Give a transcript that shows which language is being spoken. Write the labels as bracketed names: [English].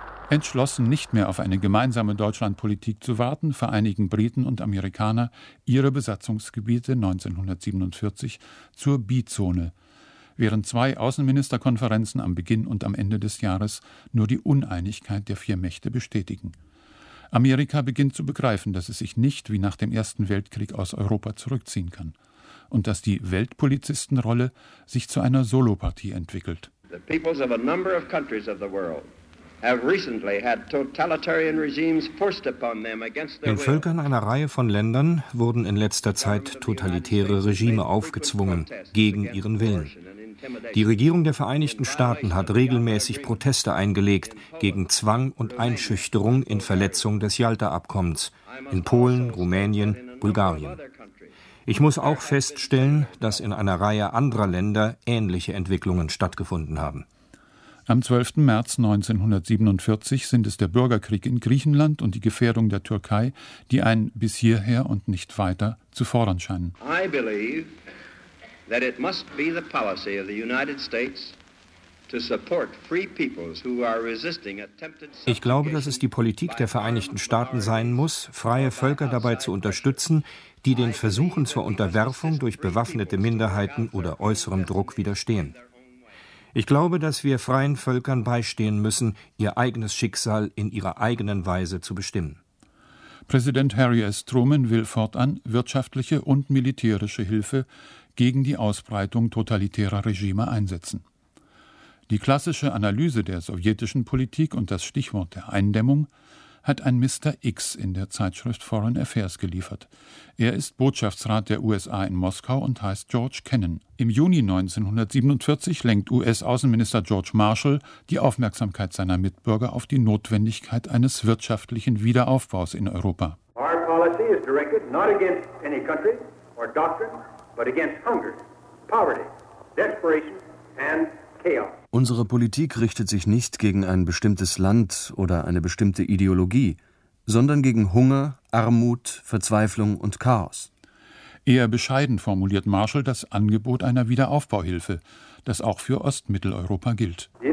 [German] Entschlossen, nicht mehr auf eine gemeinsame Deutschlandpolitik zu warten, vereinigen Briten und Amerikaner ihre Besatzungsgebiete 1947 zur B-Zone, während zwei Außenministerkonferenzen am Beginn und am Ende des Jahres nur die Uneinigkeit der vier Mächte bestätigen. Amerika beginnt zu begreifen, dass es sich nicht wie nach dem Ersten Weltkrieg aus Europa zurückziehen kann und dass die Weltpolizistenrolle sich zu einer Solopartie entwickelt. [English] The peoples of a number of countries of the world have recently had totalitarian regimes forced upon them against their will. [German] Den Völkern einer Reihe von Ländern wurden in letzter Zeit totalitäre Regime aufgezwungen, gegen ihren Willen. Die Regierung der Vereinigten Staaten hat regelmäßig Proteste eingelegt gegen Zwang und Einschüchterung in Verletzung des Jalta-Abkommens in Polen, Rumänien, Bulgarien. Ich muss auch feststellen, dass in einer Reihe anderer Länder ähnliche Entwicklungen stattgefunden haben. Am 12. März 1947 sind es der Bürgerkrieg in Griechenland und die Gefährdung der Türkei, die einen bis hierher und nicht weiter zu fordern scheinen. [English] I believe that it must be the policy of the United States to support free peoples who are resisting attempted. [German] Ich glaube, dass es die Politik der Vereinigten Staaten sein muss, freie Völker dabei zu unterstützen, die den Versuchen zur Unterwerfung durch bewaffnete Minderheiten oder äußerem Druck widerstehen. Ich glaube, dass wir freien Völkern beistehen müssen, ihr eigenes Schicksal in ihrer eigenen Weise zu bestimmen. Präsident Harry S. Truman will fortan wirtschaftliche und militärische Hilfe gegen die Ausbreitung totalitärer Regime einsetzen. Die klassische Analyse der sowjetischen Politik und das Stichwort der Eindämmung hat ein Mr. X in der Zeitschrift Foreign Affairs geliefert. Er ist Botschaftsrat der USA in Moskau und heißt George Kennan. Im Juni 1947 lenkt US-Außenminister George Marshall die Aufmerksamkeit seiner Mitbürger auf die Notwendigkeit eines wirtschaftlichen Wiederaufbaus in Europa. [English] Our policy is directed not against any country or doctrine, but against hunger, poverty, desperation and chaos. [German] Unsere Politik richtet sich nicht gegen ein bestimmtes Land oder eine bestimmte Ideologie, sondern gegen Hunger, Armut, Verzweiflung und Chaos. Eher bescheiden formuliert Marshall das Angebot einer Wiederaufbauhilfe, das auch für Ostmitteleuropa gilt.